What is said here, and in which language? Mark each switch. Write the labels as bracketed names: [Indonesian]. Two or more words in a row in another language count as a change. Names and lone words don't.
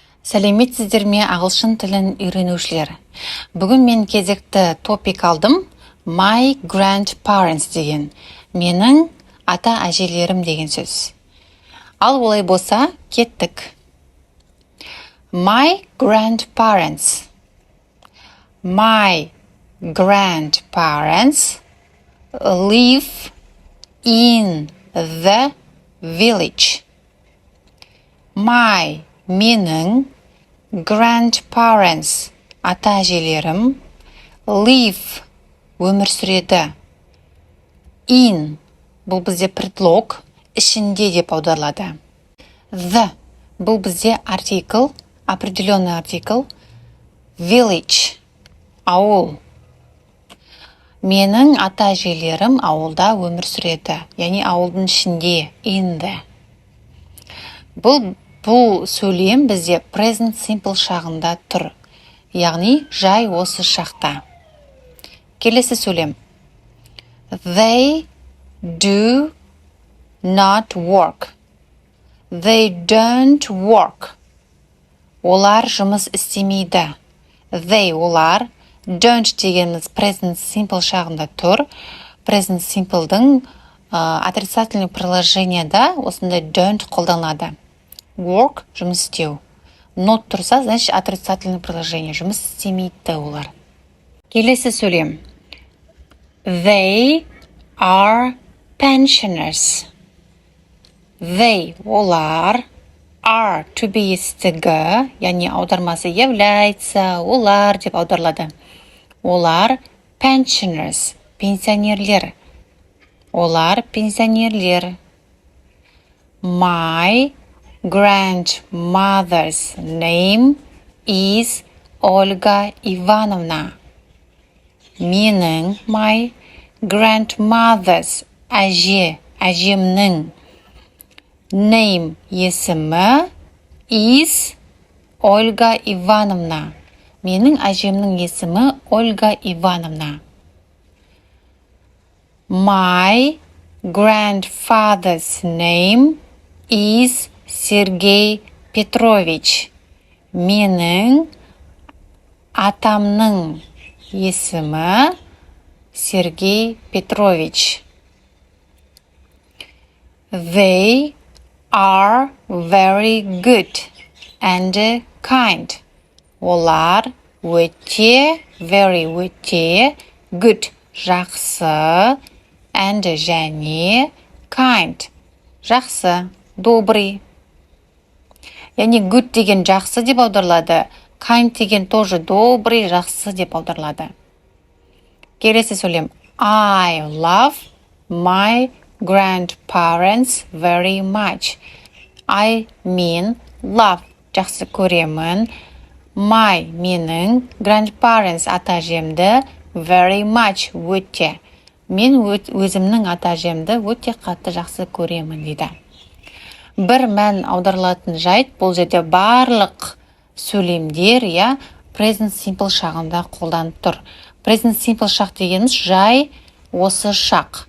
[Kazakh] Сәлеметсіздер ме ағылшын тілін үйренушілер. Бүгін мен кезекті топик алдым. [English] My grandparents деген. [Kazakh] Менің ата-әжелерім деген сөз. Ал олай болса, кеттік. [English] My grandparents. My grandparents live in the village. [Kazakh] Менің grandparents ата-әжелерім live өмір сүреді. In бұл бізде предлог, ішінде деп аударылады. The бұл бізде артикль, [Russian] определенный артикль. [Kazakh] Village ауыл. Менің ата-әжелерім ауылда өмір сүреді, яғни ауылдың ішінде, [English] in the. [Kazakh] Бұл сөйлем бізде [English] present simple [Kazakh] шағында тұр. Яғни жай осы шақта. Келесі сөйлем. [English] They do not work. They don't work. [Kazakh] Олар жұмыс істемейді. They олар. Don't дегеніміз [English] present simple [Kazakh] шағында тұр. [English] Present simple'дың [Russian] отрицательный приложениеда [Kazakh] осындай don't қолданылады. Work – жұмыс істеу. Not тұрса, [Russian] значит, отрицательное приложение. [Kazakh] Жұмыс істемейді олар. Келесі сөйлем. [English] They are pensioners. [Kazakh] They – олар. Are – [English] to be [Kazakh] істігі, яғни аудармасы является, олар деп аударылады. Олар pensioners – пенсионерлер. Олар пенсионерлер. [English] My grandmother's name is Ольга Ивановна. [Kazakh] Менің, [English] my grandmother's әжемнің name есімі is Ольга Ивановна. [Kazakh] Менің әжемнің есімі Ольга Ивановна. [English] My grandfather's name is Сергей Петрович. [Kazakh] Менің атамның есімі Сергей Петрович. [English] They are very good and kind. [Kazakh] Олар өте, very өте, good, жақсы, and және kind, жақсы, добрый. Яғни good деген жақсы деп аударылады. Kind деген [Russian] тоже добрый, [Kazakh] жақсы деп аударылады. Келесі сөйлем. [English] I love my grandparents very much. I mean love, [Kazakh] жақсы көремін. [English] My менің grandparents ата-әжемді very much өте. [Kazakh] Мен өзімнің ата-әжемді өте қатты жақсы көремін дейді. Бір мән аударылатын жайт, бұл жерде барлық сөйлемдер, [English] present simple [Kazakh] шағында қолданып тұр. [English] Present simple [Kazakh] шақ дегеніміз жай осы шақ.